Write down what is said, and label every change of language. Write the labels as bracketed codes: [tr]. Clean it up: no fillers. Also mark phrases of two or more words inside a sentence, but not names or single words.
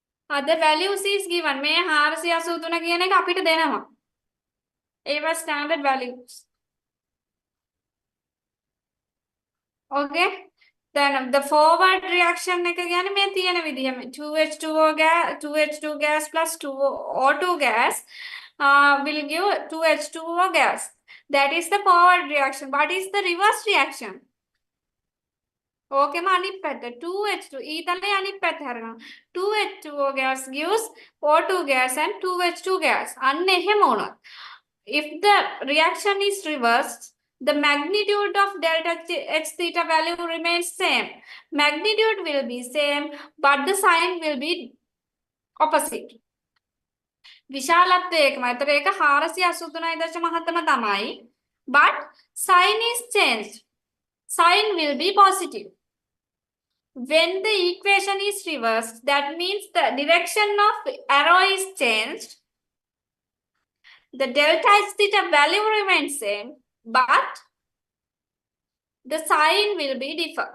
[en] The values is given. [si] මේ 483 කියන එක අපිට දෙනවා. [en] ඒවා standard values. Okay. Then the forward reaction [si] එක කියන්නේ මේ තියෙන විදිහම [en] 2H2O gas 2H2 gas plus 2O2 gas will give 2H2O gas. That is the forward reaction. What is the reverse reaction? Okay, [si] අනිත් පැත්ත 2H2 ඊතලේ අනිත් පැත්ත හරනවා [en] 2H2O gas gives O2 gas and 2H2 gas. [si] අන්න එහෙම වුණොත් [en] if the reaction is reversed, the magnitude of delta H theta value remains same. Magnitude will be same, but the sign will be opposite. [si] විශාලත්වය එකමයි. ඒතර ඒක 483.7 තමයි. [en] But sign is changed. Sign will be positive. When the equation is reversed, that means the direction of arrow is changed. The delta H theta value remains same, but the sign will be different.